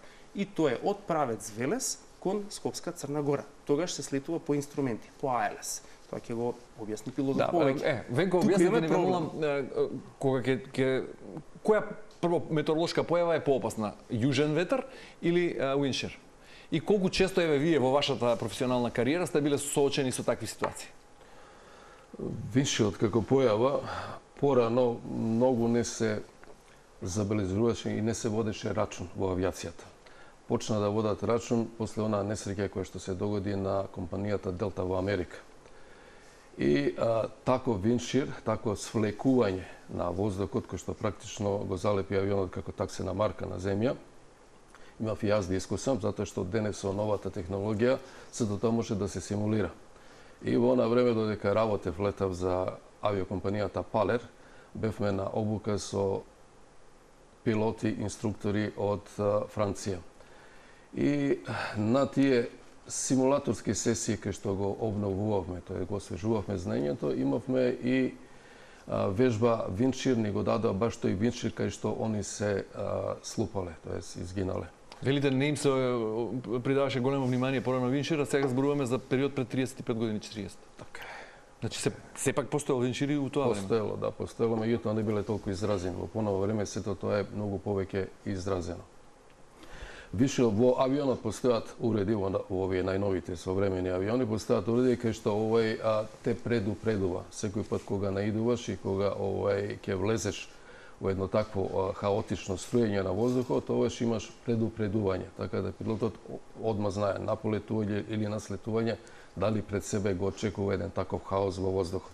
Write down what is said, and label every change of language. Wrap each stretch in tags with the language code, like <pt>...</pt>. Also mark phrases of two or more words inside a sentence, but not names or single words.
<mk>И тоа е од правец Велес кон Скопска Црна Гора. Тогаш се слетува по инструменти, по АЛС. Тоа ќе го објасни пилотот повеќе. Венко, објасните ни молам, кога која прво метеоролошка појава е поопасна, јужен ветер или</mk> <en>wind shear?</en> <mk>И колку често вие во вашата професионална кариера сте биле соочени со такви ситуации?</mk> <en>Wind shear</en> <mk>како појава порано многу не се забележуваше и не се водеше рачун во авиацијата. Почна да водат рачун после онаа несреќа која што се догоди на компанијата Делта во Америка. И тако</mk> <en>wind shear,</en> <mk>тако свлекување на воздухот кој што практично го залепи авионот како таксена марка на земја. Имав и јас да искусам, затоа што денес со новата технологија сето тоа може да се симулира. И во она време додека работев, летав за авиокомпанијата Палер, бевме на обука со пилоти, инструктори од Франција. И на тие симулаторски сесии кои што го обновувавме, тоа го освежувавме знаењето, имавме и вежба</mk> <en>wind shear,</en> <mk>ни го дадоа баш тој</mk> <en>wind shear</en> <mk>кај што они се слупале, тоест изгинале. Велите, не им се придаваше големо внимание порано</mk> <en>wind shear,</en> <mk>а сега зборуваме за период пред 35 години, 40. Така. Значи сепак постоел</mk> <en>wind shear</en> <mk>и у тоа време. Постоело, да, постоело, меѓутоа не биле толку изразени. Во поново време сето тоа е многу повеќе изразено. Више во авионот постојат уреди, во овие најновите современи авиони, постојат уреди кај што те предупредува. Секој пат кога наидуваш и кога ќе влезеш во едно такво хаотично струење на воздухот, тогаш имаш предупредување, така да пилотот одма знае на полетување или на слетување дали пред себе го очекува еден таков хаос во воздухот.</mk>